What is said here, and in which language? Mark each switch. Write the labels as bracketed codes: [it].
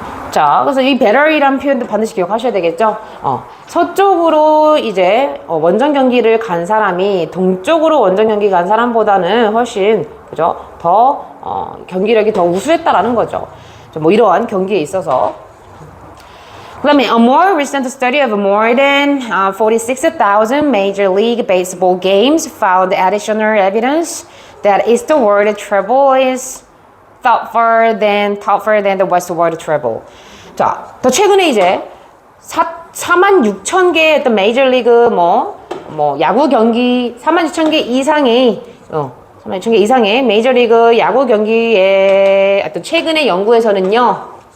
[ko] 자, 그래서 이 better이라는 표현도 반드시 기억하셔야 되겠죠? 서쪽으로 이제 원정 경기를 간 사람이 동쪽으로 원정 경기 간 사람보다는 훨씬, 그죠? 더, 경기력이 더 우수했다라는 거죠. 뭐 이러한 경기에 있어서. [en] 그 다음에 a more recent study of more than 46,000 Major League Baseball games found additional evidence that eastward travel is tougher than the westward travel. [ko] 자, 더 최근에 이제 46,000개의 어떤 메이저리그 야구 경기 46,000개 이상의 46,000개 이상의 메이저리그 야구 경기의 어떤 최근의 연구에서는요.